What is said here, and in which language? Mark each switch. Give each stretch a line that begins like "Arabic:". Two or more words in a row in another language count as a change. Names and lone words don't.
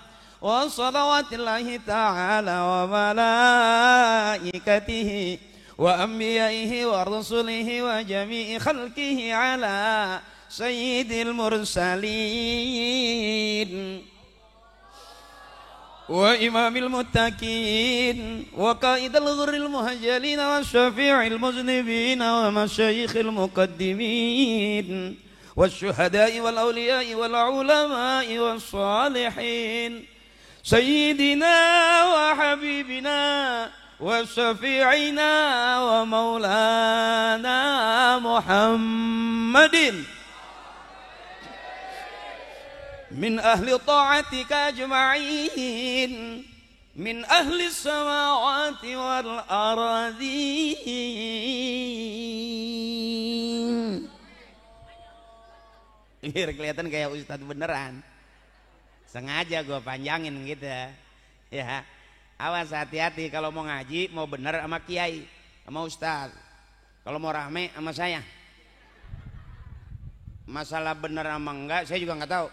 Arabic: وصلوات الله تعالى وملائكته وأنبيائه ورسله وجميع خلقه على سيد المرسلين وإمام المتقين وقائد الغر المحجلين و شفيع المذنبين ومشايخ المقدمين والشهداء والأولياء والعلماء والصالحين سيدنا وحبيبنا وشفيعنا ومولانا محمد من أهل طاعتك أجمعين من أهل السماوات والأرضين.
Indonesian: Biar kelihatan kayak ustadz beneran. Sengaja gue panjangin gitu ya. Awas, hati-hati kalau mau ngaji, mau bener sama kiai, sama ustadz. Kalau mau rame sama saya. Masalah bener sama enggak saya juga nggak tahu.